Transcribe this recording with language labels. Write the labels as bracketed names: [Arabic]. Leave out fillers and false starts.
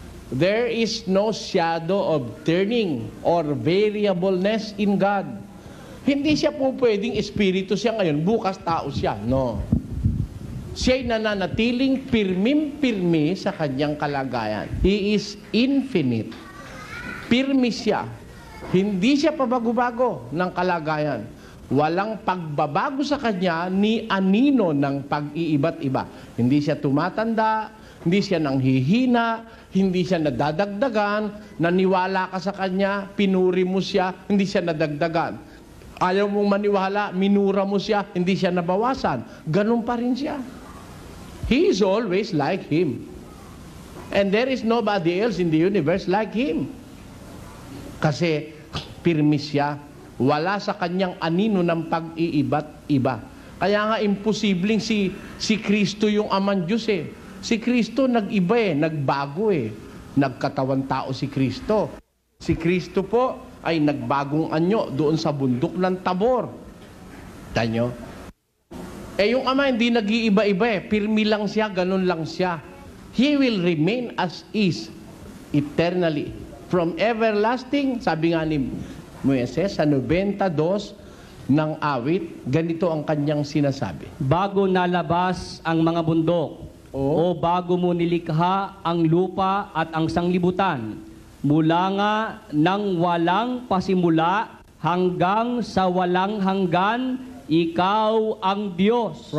[English] There is no shadow of turning or variableness in God. [Filipino] Hindi siya po pwedeng Espiritu siya ngayon, bukas tao siya. No. Siya'y nananatiling pirmim-pirmi sa kanyang kalagayan. [English] He is infinite. [Filipino] Pirmi siya. Hindi siya pabago-bago ng kalagayan. Walang pagbabago sa kanya ni anino ng pag-iiba't iba. Hindi siya tumatanda, hindi siya nanghihina, hindi siya nadadagdagan, naniwala ka sa kanya, pinuri mo siya, hindi siya nadagdagan. Ayaw mong maniwala, minura mo siya, hindi siya nabawasan. Ganun pa rin siya. [English] He is always like Him. And there is nobody else in the universe like Him. [Filipino] Kasi pirmi siya, wala sa kanyang anino ng pag-iiba't iba. Kaya nga imposibleng si Kristo yung amang Diyos eh. Si Kristo nag-iba eh, nagbago eh. Nagkatawan tao si Kristo. Si Kristo po ay nagbagong anyo doon sa bundok ng Tabor. Tanyo? Eh yung ama hindi nag-iiba-iba eh. Pirmi lang siya, ganun lang siya. [English] He will remain as is eternally. From everlasting, [Filipino] sabi nga ni Moises, sa 92 ng awit, ganito ang kanyang sinasabi. Bago nalabas ang mga bundok, o bago mo nilikha ang lupa at ang sanglibutan, mula nga nang walang pasimula hanggang sa walang hanggan, ikaw ang Diyos.